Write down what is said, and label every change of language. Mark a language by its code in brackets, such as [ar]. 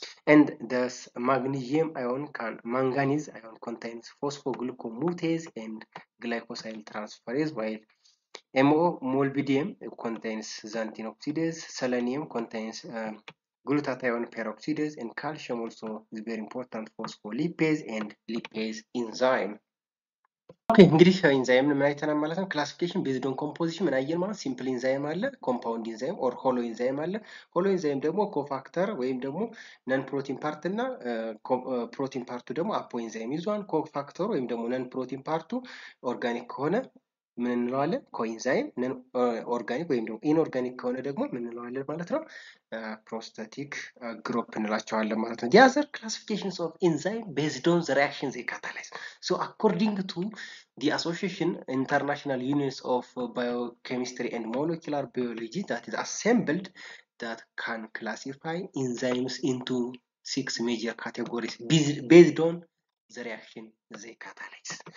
[en] And thus magnesium ion manganese ion contains phosphoglucomutase and glycosyl transferase, while molybdenum contains xanthine oxidase, selenium contains glutathione peroxidase, and calcium also is very important phospholipase and lipase enzyme. [am] ኦኬ እንግዲህ ኢንዛይም ምን አይተናል ማለት ነው። ክላሲፊኬሽን ቤዝድ ኦን ኮምፖዚሽን ምን አየን ማለት ሲምፕል ኢንዛይም አለ፣ ኮምፓውንድ ኢንዛይም ኦር ሆሎ ኢንዛይም አለ። ሆሎ ኢንዛይም ደግሞ ኮፋክተር ወይም ደግሞ ነን ፕሮቲን ፓርት እና ፕሮቲን ፓርቱ ደግሞ አፖ ኢንዛይም ይዟል። ኮፋክተሩ ወይም ደግሞ ነን ፕሮቲን ፓርቱ ኦርጋኒክ ከሆነ ምን እንለዋለን? ኮኢንዛይም። ነን ኦርጋኒክ ወይም ደግሞ ኢንኦርጋኒክ ከሆነ ደግሞ ምን እንለዋለን ማለት ነው? ፕሮስታቲክ ግሩፕ እንላቸዋለን ማለት ነው። [en] the other classifications of enzyme based on the reactions they catalyze. So according to the association international units of biochemistry and molecular biology that is assembled, that can classify enzymes into 6 major categories based on the reaction they catalyze.